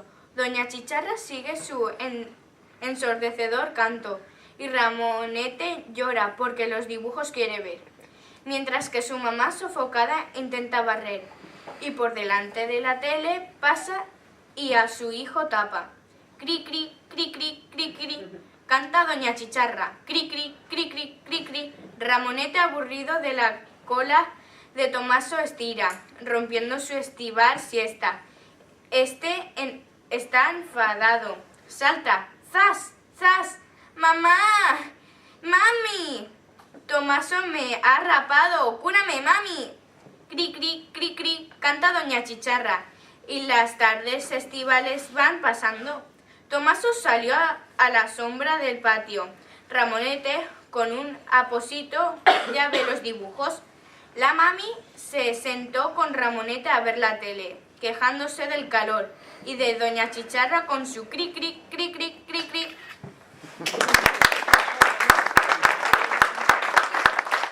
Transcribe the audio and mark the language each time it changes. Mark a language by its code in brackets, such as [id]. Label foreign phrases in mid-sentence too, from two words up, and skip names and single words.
[es] Doña Chicharra sigue su ensordecedor canto, y Ramonete llora porque los dibujos quiere ver. Mientras que su mamá, sofocada, intenta barrer, y por delante de la tele pasa y a su hijo tapa. Cri, cri, cri, cri, cri, cri. Canta Doña Chicharra, cri, cri, cri, cri, cri, cri. Ramonete, aburrido de la cola de Tomaso, estira, rompiendo su estival siesta. Está enfadado. Salta, ¡zas, zas! ¡Mamá! ¡Mami! Tomaso me ha rapado, ¡cúrame, mami! Cri, cri, cri, cri, canta Doña Chicharra. Y las tardes estivales van pasando. Tomaso salió a la sombra del patio. Ramonete, con un aposito, ya ve los dibujos. La mami se sentó con Ramonete a ver la tele, quejándose del calor, y de Doña Chicharra con su cri, cri, cri, cri, cri, cri.